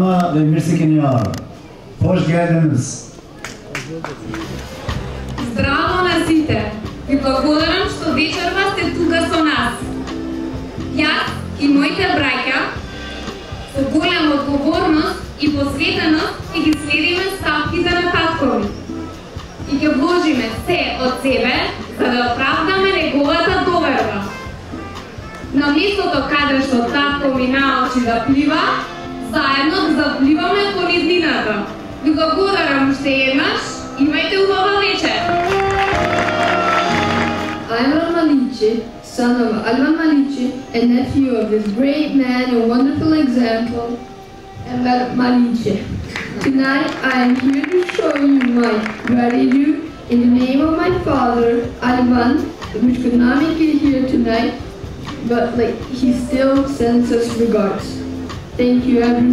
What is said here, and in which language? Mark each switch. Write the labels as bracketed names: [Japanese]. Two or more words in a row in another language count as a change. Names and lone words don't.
[Albanian] dhe mirë se keni ardhur. Posh Gerdens. [Macedonian] Здраво на sите! Ви благодарам што вечерва сте тука со нас. Јас и моите браќа со голема одговорност и посветеност ќе ги следиме стапките на татко ми. И ќе вложиме се од себе за да оправдаме неговата доверба. На местото каде што татко ми научи да плива, заедно да запливаме кон низината. Ви благодарам уште еднаш, имајте убава вечер! [English] I'm Malice, son of Alvan Malice, and nephew of this great man and wonderful example, Enver Malice. Tonight I am here to show you my gratitude in the name of my father, Alvan, which could not make it here tonight, but he still sends us regards.